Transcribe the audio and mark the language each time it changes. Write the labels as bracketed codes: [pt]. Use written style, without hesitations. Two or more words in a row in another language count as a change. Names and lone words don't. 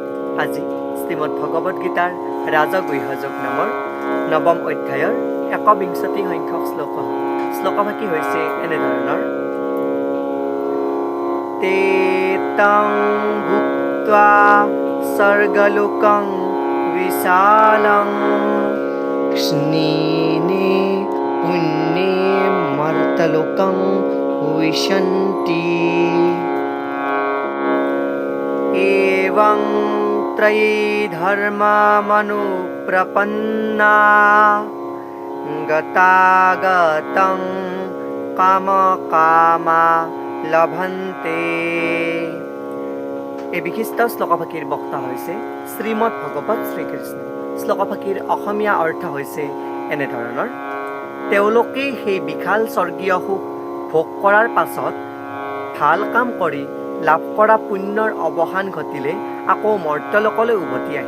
[as] আজি শ্রীমদ ভগবত গীতাৰ ৰাজগুহ্যযোগ নামৰ নৱম অধ্যায়ৰ ১বিংশতি সংখ্যক শ্লোকভাগী হৈছে এনেধৰণৰ। [sa] ते तं भुक्त्वा स्वर्गलोकं विशालं स्निने पुण्ये मर्तलोकं विशन्ति। एवं त्रयी धर्मामनुप्रपन्ना गतागतं कामकामा लभन्ते। [as] এই বিশিষ্ট শ্লোকভাগীৰ বক্তা হৈছে শ্ৰীমদ ভগৱত শ্ৰীকৃষ্ণ। শ্লোকভাগীৰ অসমীয়া অৰ্থ হৈছে এনেধৰণৰ। তেওঁলোকে সেই বিশাল স্বৰ্গীয় সুখ ভোগ কৰাৰ পাছত ভাল কাম কৰি লাভ কৰা পুণ্যৰ অৱসান ঘটিলে আকৌ মৰ্ত্যলোকলৈ উভতি আহে।